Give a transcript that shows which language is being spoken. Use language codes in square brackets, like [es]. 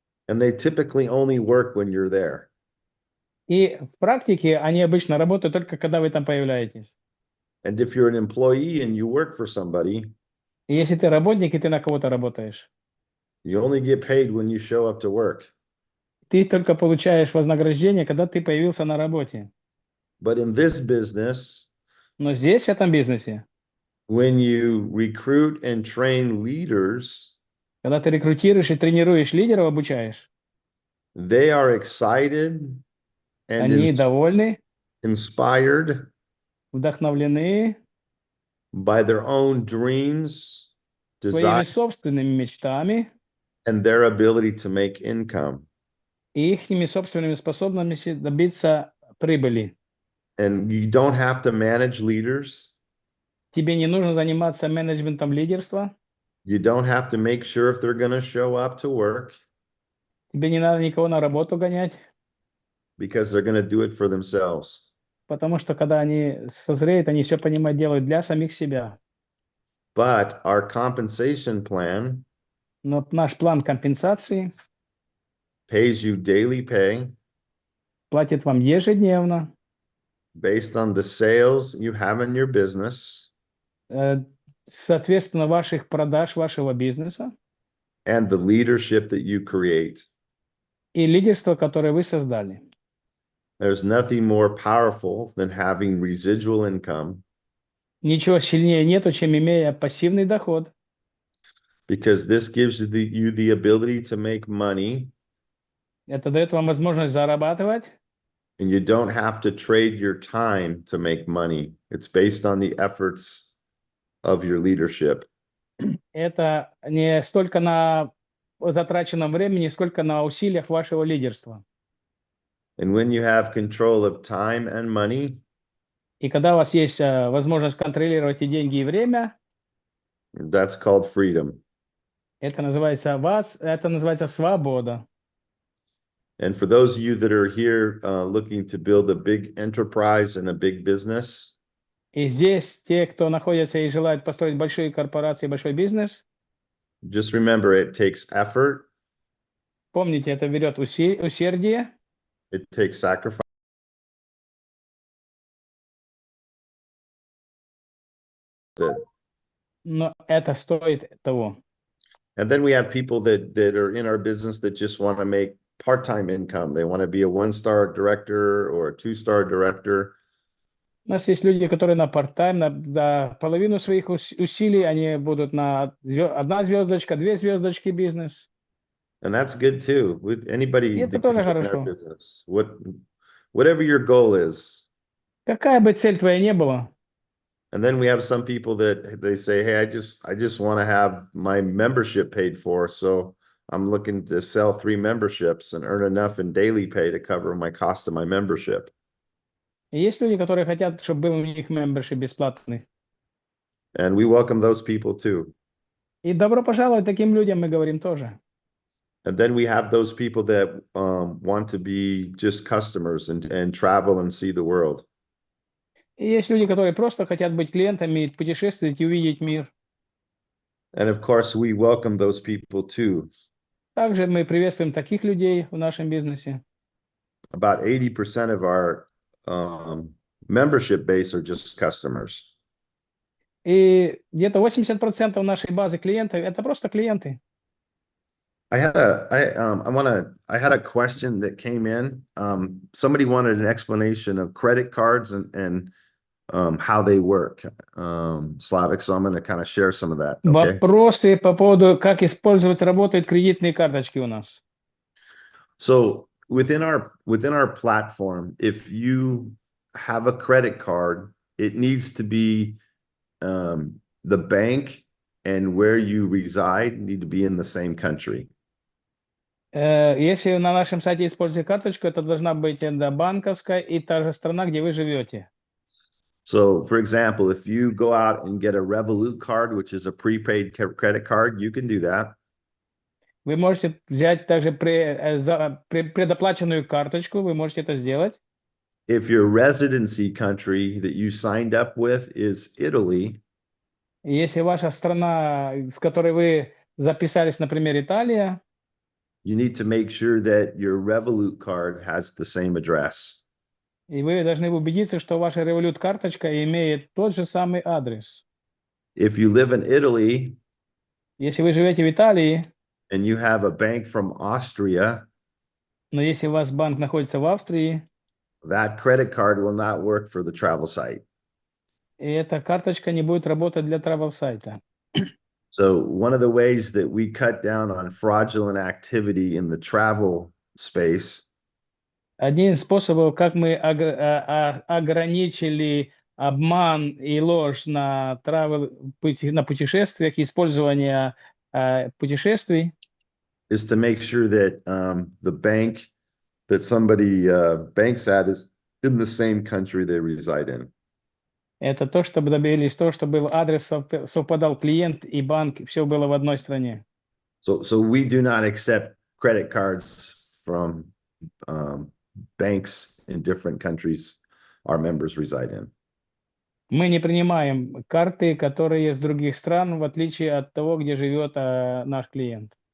[en] And they typically only work when you're there. [ru] И в практике они обычно работают только когда вы там появляетесь. [en] And if you're an employee and you work for somebody, [ru] И если ты работник и ты на кого-то работаешь, [en] you only get paid when you show up to work. [ru] ты только получаешь вознаграждение, когда ты появился на работе. [en] But in this business, [ru] Но здесь, в этом бизнесе, [en] when you recruit and train leaders, [ru] когда ты рекрутируешь и тренируешь лидеров, обучаешь, [en] they are excited and [ru] они довольны, [en] inspired [ru] вдохновлены [en] by their own dreams, [ru] своими [en] desires, [ru] собственными мечтами [en] and their ability to make income. [ru] и их собственными способностями добиться прибыли. [en] And you don't have to manage leaders. [ru] Тебе не нужно заниматься менеджментом лидерства. [en] You don't have to make sure if they're going to show up to work, [ru] Тебе не надо никого на работу гонять, [en] because they're going to do it for themselves. [ru] потому что когда они созреют, они все понимают, делают для самих себя. [en] But our compensation plan [ru] Но наш план компенсации [en] pays you daily pay [ru] платит вам ежедневно, [en] based on the sales you have in your business [ru] соответственно, ваших продаж, вашего бизнеса [en] and the leadership that you create. [ru] и лидерство, которое вы создали. [en] There's nothing more powerful than having residual income, [ru] Ничего сильнее нету, чем имея пассивный доход, [en] because this gives you the ability to make money, [ru] это дает вам возможность зарабатывать, [en] and you don't have to trade your time to make money. It's based on the efforts of your leadership. [ru] это не столько на затраченном времени, сколько на усилиях вашего лидерства. [en] And when you have control of time and money, [ru] И когда у вас есть возможность контролировать и деньги, и время, [en] that's called freedom. [ru] это называется свобода. [en] And for those of you that are here looking to build a big enterprise and a big business, [ru] И здесь те, кто находится и желают построить большие корпорации, большой бизнес, [en] just remember it takes effort, [ru] помните, это берет усердие, [en] it takes sacrifice. [ru] но это стоит того. [en] And then we have people that are in our business that just want to make part-time income. They want to be a one-star director or a two-star director. [ru] У нас есть люди, которые на part-time, за половину своих усилий, они будут на 1 звездочка, 2 звездочки бизнес. [en] And that's good too. With anybody [ru] Это [en] that [ru] тоже [en] can join our [ru] хорошо. [en] business. Whatever your goal is. [ru] Какая бы цель твоя не была, [en] And then we have some people that they say, hey, I just want to have my membership paid for. So I'm looking to sell 3 memberships and earn enough in daily pay to cover my cost of my membership. [ru] и есть люди, которые хотят, чтобы был у них membership бесплатный. [en] And we welcome those people too. [ru] И добро пожаловать таким людям, мы говорим тоже. [en] And then we have those people that want to be just customers and travel and see the world. [ru] И есть люди, которые просто хотят быть клиентами, путешествовать и увидеть мир. [en] And of course, we welcome those people too. [ru] Также мы приветствуем таких людей в нашем бизнесе. [en] About 80% of our membership base are just customers. [ru] И где-то 80% нашей базы клиентов – это просто клиенты. [en] I had a question that came in. Somebody wanted an explanation of credit cards and how they work. Slavic, so I'm going to kind of share some of that. Okay. [ru] Вопросы по поводу, как работают кредитные карточки у нас. [en] So within our platform, if you have a credit card, it needs to be the bank and where you reside need to be in the same country. [ru] Если на нашем сайте используете карточку, это должна быть банковская и та же страна, где вы живете. [en] So, for example, if you go out and get a Revolut card, which is a prepaid credit card, you can do that. [ru] Вы можете взять также предоплаченную карточку, вы можете это сделать. [en] If your residency country that you signed up with is Italy, [ru] Если ваша страна, с которой вы записались, например, Италия, [en] you need to make sure that your Revolut card has the same address. [ru] и вы должны убедиться, что ваша Revolut карточка имеет тот же самый адрес. [en] If you live in Italy [ru] Если вы живете в Италии, [en] and you have a bank from Austria, [ru] но если у вас банк находится в Австрии, [en] that credit card will not work for the travel site. [ru] и эта карточка не будет работать для travel-сайта. [en] So one of the ways that we cut down on fraudulent activity in the travel space [ru] Один из способов, как мы ограничили обман и ложь на путешествиях, использование путешествий, [en] is to make sure that the bank that somebody banks at is in the same country they reside in. [ru] это то, чтобы добились того, чтобы адрес совпадал клиент и банк, все было в одной стране. [en] So we do not accept credit cards from banks in different countries our members reside in. [ru] Мы не принимаем карты, которые из других стран, в отличие от того, где живет наш клиент.